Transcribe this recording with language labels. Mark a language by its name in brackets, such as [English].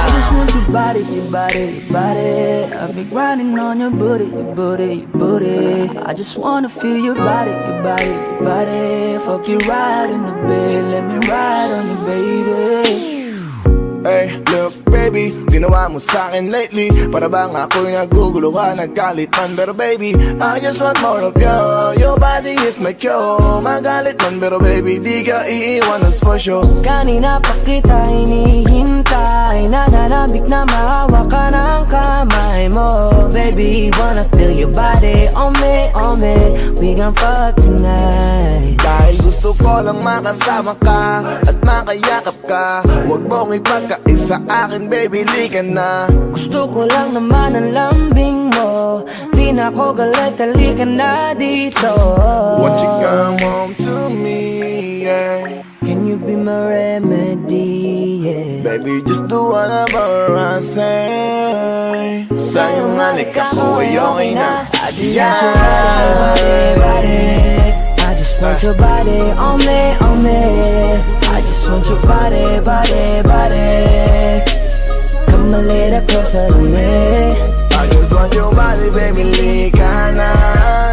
[English] I just want your body, your body, your body. I've been grinding on your booty, your booty, your booty. I just wanna feel your body, your body, your body. Fuck you right in the bed, let me ride on you, baby. Hey, look baby, [Filipino] ginawa mo sa'kin [English] lately. [Filipino] Para bang ako'y naguguluhan, nagkalitan. Pero [English] baby, I just want more of you. Your body is my cure. [Filipino] Magalit man pero baby, di ka iiwan, [English] that's for sure. [Filipino] Kanina pa kita hinihintay, nananabik na mahawak ka ng kamay mo. [English] Baby, wanna feel your body on me, on me. We gon' fuck tonight. [Filipino] Dahil gusto ko lang makasama ka at makayakap ka. Huwag mong ipagkaisa akin, baby, lika na. Gusto ko lang naman ang lambing mo. Di na ako galit, halika na dito. [English] Won't you come home to me, yeah? Can you be my remedy, yeah? Baby, just do whatever I say. [Filipino] Sa'yong halik ako ay okay na. [English] I just want your body, body. I just want your body on me, on me. I just want your body, body, body. Come a little closer to me. I just want your body, baby, [Filipino] lika na.